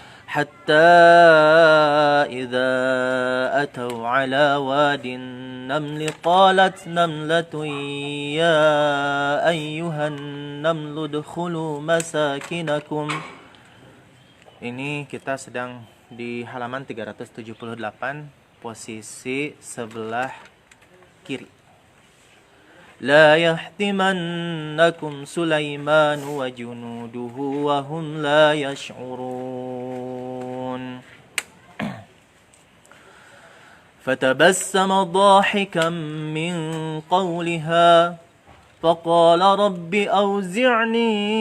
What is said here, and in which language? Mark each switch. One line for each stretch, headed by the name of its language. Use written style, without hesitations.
Arabic: حتى إذا أتوا على واد النمل قالت نملة يا أيها النمل ادخلوا مساكنكم.
Indonesian: Ini kita sedang di halaman 378, posisi sebelah kiri.
Arabic: لا يحتمنكم سليمان وجنوده وهم لا يشعرون. فتبسم ضاحكا من قولها فقال رب أوزعني